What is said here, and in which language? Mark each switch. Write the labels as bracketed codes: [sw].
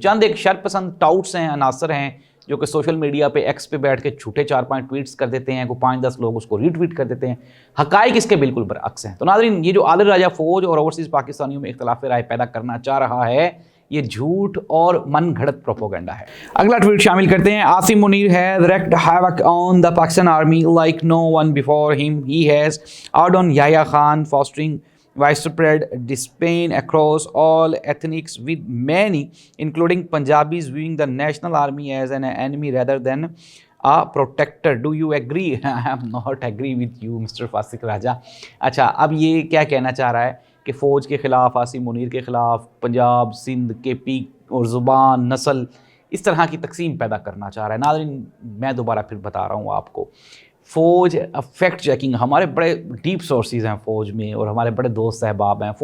[ur] چند ایک شر پسند ٹاؤٹس ہیں، عناصر ہیں جو کہ سوشل میڈیا پہ ایکس پہ بیٹھ کے جھوٹے 4-5 ٹویٹس کر دیتے ہیں، کوئی 5-10 لوگ اس کو ری ٹویٹ کر دیتے ہیں. حقائق اس کے بالکل برعکس ہیں. تو ناظرین، یہ جو عادل راجہ فوج اور اوورسیز پاکستانیوں میں اختلاف رائے پیدا کرنا چاہ رہا ہے، یہ جھوٹ اور من گھڑت پروپیگنڈا ہے. اگلا ٹویٹ شامل کرتے ہیں. [en] Asim Munir has wreaked havoc on the Pakistan army like no one before him. He has outdone Yahya Khan, fostering widespread disdain across all ethnics, with many, including Punjabis, viewing the national army as an enemy rather than a protector. Do you agree? I am not agree with you, Mr. Fasik Raja. [ur] اچھا، اب یہ کیا کہنا چاہ رہا ہے کہ فوج کے خلاف، عاصم منیر کے خلاف پنجاب، سندھ، کے پی اور زبان، نسل، اس طرح کی تقسیم پیدا کرنا چاہ رہا ہے. ناظرین، میں دوبارہ پھر بتا رہا ہوں آپ کو، فوج فیکٹ چیکنگ، ہمارے بڑے ڈیپ سورسز ہیں فوج میں اور ہمارے بڑے دوست احباب ہیں.